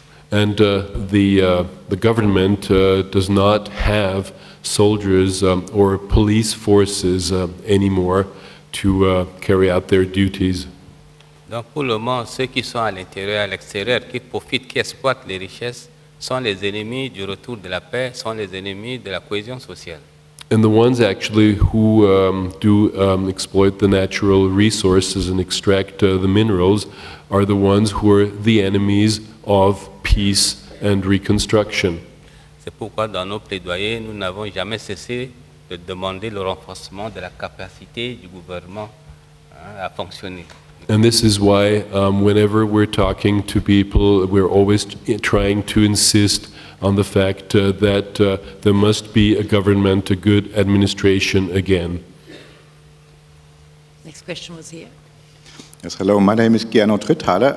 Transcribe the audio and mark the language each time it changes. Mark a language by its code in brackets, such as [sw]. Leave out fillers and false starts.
[en] And the government does not have soldiers or police forces anymore to carry out their duties. [fr] Donc pour le moment, ceux qui sont à l'intérieur et à l'extérieur, qui profitent, qui exploitent les richesses, sont les ennemis du retour de la paix, sont les ennemis de la cohésion sociale. [en] And the ones actually who exploit the natural resources and extract the minerals are the ones who are the enemies of peace and reconstruction. [fr] C'est pourquoi dans nos plaidoyers, nous n'avons jamais cessé de demander le renforcement de la capacité du gouvernement à fonctionner. [en] And this is why whenever we're talking to people, we're always trying to insist on the fact that there must be a government, a good administration again. Next question was here. Yes, hello, my name is Gernot Ritthaler.